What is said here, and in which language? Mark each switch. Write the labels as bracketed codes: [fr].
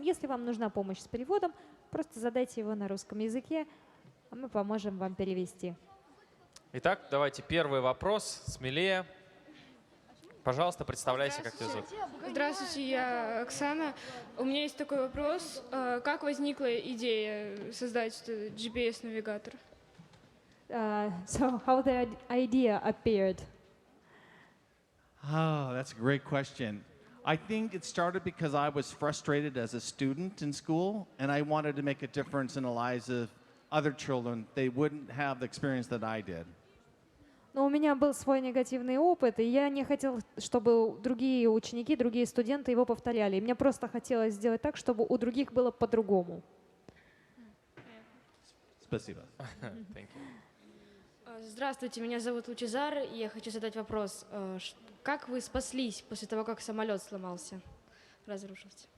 [ru] Если вам нужна помощь с переводом, просто задайте его на русском языке, а мы поможем вам перевести. Итак, давайте первый вопрос, смелее. Пожалуйста, представляйся, как тебя зовут. Здравствуйте, я Оксана. У меня есть такой вопрос. Как возникла идея создать GPS-навигатор? [en] So how the idea appeared? Oh, that's a great question. I think it started because I was frustrated as a student in school, and I wanted to make a difference in the lives of other children. They wouldn't have the experience that I did. [ru] Но у меня был свой негативный опыт, и я не хотела, чтобы другие ученики, другие студенты его повторяли. И мне просто хотелось сделать так, чтобы у других было по-другому. Спасибо. [en] Thank you. [ru] Здравствуйте, меня зовут Лучезар, и я хочу задать вопрос. Как вы спаслись после того, как самолет сломался, разрушился?